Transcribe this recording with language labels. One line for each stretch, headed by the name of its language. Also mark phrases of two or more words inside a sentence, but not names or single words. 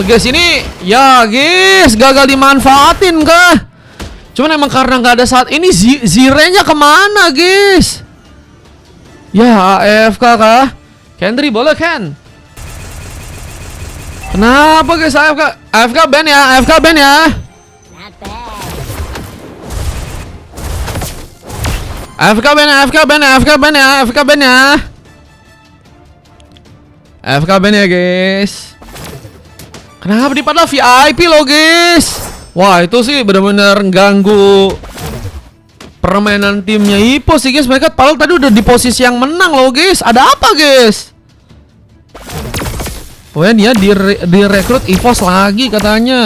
Indonesian: Guys ini ya guys, gagal dimanfaatin kah? Cuman emang karena nggak ada saat ini. Zirenya kemana guys? Ya AFK kah? Kendry boleh Ken? Kenapa guys AFK? AFK ban ya, AFK ban ya. AFK Ben ya, AFK Ben ya, AFK Ben ya, AFK Ben ya. AFK Ben ya guys. Kenapa di pada VIP loh guys? Wah itu sih benar-benar ganggu permainan timnya Ipos sih guys. Mereka padahal tadi udah di posisi yang menang loh guys. Ada apa guys? Oh ya dia direkrut Ipos lagi katanya.